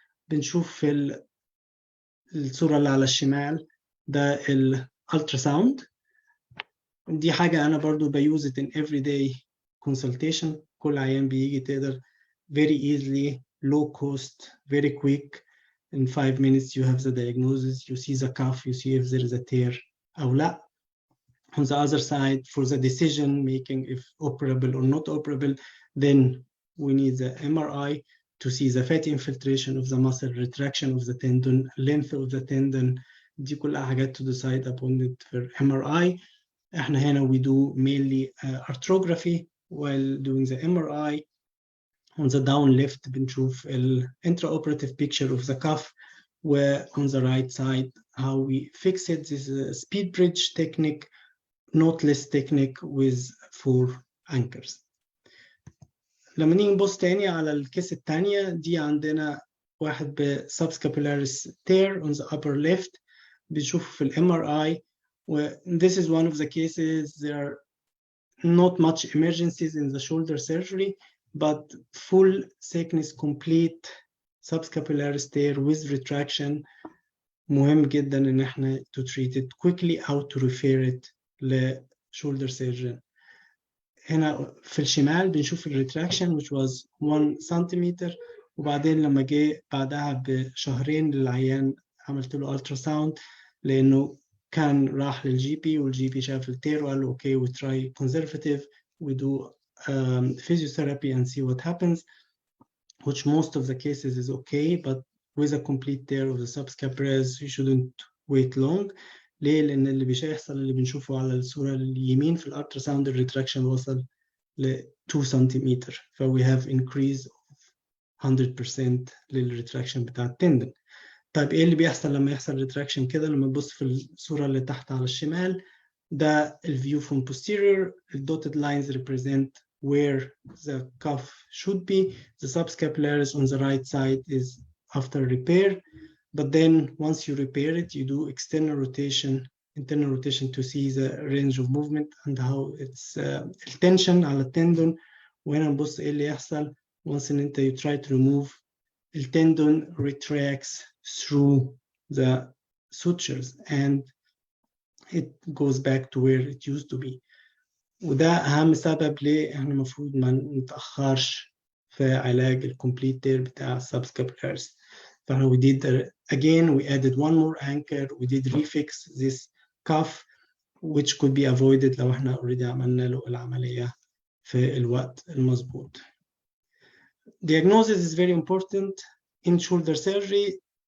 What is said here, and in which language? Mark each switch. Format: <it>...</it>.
<ar>بنشوف في الصورة اللي على الشمال ده الالتراساوند. دي حاجة أنا برضو بيوز</ar> <en>it in everyday consultation.</en> <ar>كل عيان بيجي تقدر</ar> <en>very easily, low cost, very quick. In 5 minutes you have the diagnosis, you see the cuff, you see if there is a tear</en> <ar>أو لا.</ar> <en>On the other side, for the decision making if operable or not operable, then we need the MRI to see the fatty infiltration of the muscle, retraction of the tendon, length of the tendon.</en> <ar>دي كلها حاجات</ar> <en>to decide upon it for MRI.</en> <ar>احنا هنا</ar> <en>we do mainly arthrography while doing the MRI. On the down left</en> <ar>بنشوف ال</ar> <en>intraoperative picture of the cuff, where on the right side how we fix it. This is a speed bridge technique, knotless technique with 4 anchors.</en> <ar>لما نيجي نبص تاني على الكيس التانية دي، عندنا واحد ب</ar> <en>subscapularis tear on the upper left.</en> <ar>بنشوفه في ال MRI.</ar> <en>This is one of the cases. There are not much emergencies in the shoulder surgery, but full thickness complete subscapularis tear with retraction</en> <ar>مهم جدا ان احنا</ar> <en>to treat it quickly او to refer it ل shoulder surgeon.</en> <ar>هنا في الشمال بنشوف الريتراكشن</ar> <en>which was 1</en> <ar>سنتيمتر، وبعدين لما جه بعدها بشهرين للعيان عملت له ultrasound لانه كان راح للجي بي، والجي بي شاف التير وقال له</ar> <en>Okay we try conservative, we do physiotherapy and see what happens, which most of the cases is okay, but with a complete tear of the subscapularis you shouldn't wait long.</en> <ar>ليه؟ لأن اللي بيحصل اللي بنشوفه على الصورة اليمين في الالتراساوند الريتراكشن وصل ل 2 سنتيمتر، ف</ar> <en>we have increase of 100%</en> <ar>للريتراكشن بتاع التندن. طيب ايه اللي بيحصل لما يحصل ريتراكشن كده؟ لما نبص في الصورة اللي تحت على الشمال ده الفيو</ar> <en>from posterior. The dotted lines represent where the cuff should be. The subscapularis on the right side is after repair. But then once you repair it, you do external rotation, internal rotation to see the range of movement and how it's tension</en> <ar>على التندون. وهنا نبص ايه اللي يحصل</ar> <en>once</en> <ar>ان انت</ar> <en>you try to remove the tendon retracts through the sutures and it goes back to where it used to be.</en> <ar>وده أهم سبب ليه احنا المفروض ما نتأخرش في علاج الكومبليت تير بتاع subscapularis. فاحنا</ar> <en>we did again we added one more anchor, we did refix this cuff which could be avoided</en> <ar>لو احنا</ar> <en>already</en> <ar>عملنا له العملية في الوقت المظبوط.</ar> <en>Diagnosis is very important in shoulder surgery.</en>